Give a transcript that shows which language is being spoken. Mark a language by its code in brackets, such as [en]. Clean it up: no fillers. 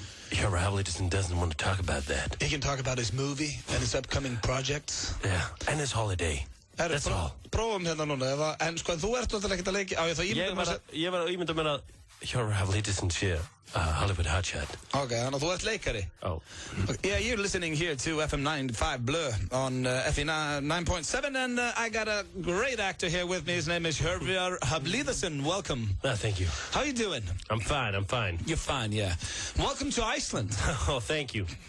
[en] Cover Havlidison doesn't want to talk about that. He can talk about his movie and his upcoming projects. Yeah, and his holiday. That's all. [is] Prófum hérna núna, en sko, þú ert náttúrulega ekkert að leiki á ég var að ímynda mér að Cover Havlidison sé Hollywood hotshot. Okay, þannig að þú ert leikari. Oh. [en] Yeah, you're listening here to FM 95 Blur on FE 9.7 and I got a great actor here with me. His name is Hjörvar Havlidison. Welcome. Thank you. How are you doing? I'm fine. You're fine, yeah. Welcome to Iceland. Oh, thank you.